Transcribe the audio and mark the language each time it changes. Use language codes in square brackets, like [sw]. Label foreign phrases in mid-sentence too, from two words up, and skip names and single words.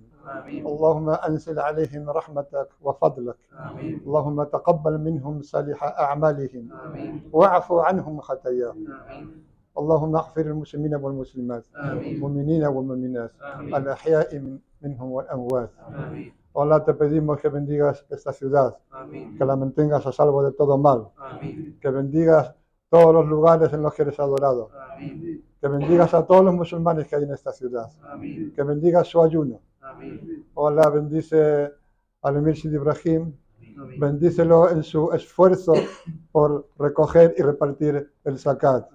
[ar] اللهم أنزل عليهم رحمتك وفضلك. اللهم تقبل منهم صالح أعمالهم واعف عنهم خطاياهم. اللهم اغفر المسلمين والمسلمات المؤمنين والمؤمنات الأحياء منهم والأموات. [es] Allah, te pedimos que bendigas esta ciudad, que la mantengas a salvo de todo mal, que bendigas todos los lugares en los que eres adorado, que bendigas a todos los musulmanes que hay en esta ciudad, que bendigas su ayuno. Allah, bendice al Emir Sid Ibrahim, bendícelo en su esfuerzo por recoger y repartir el zakat.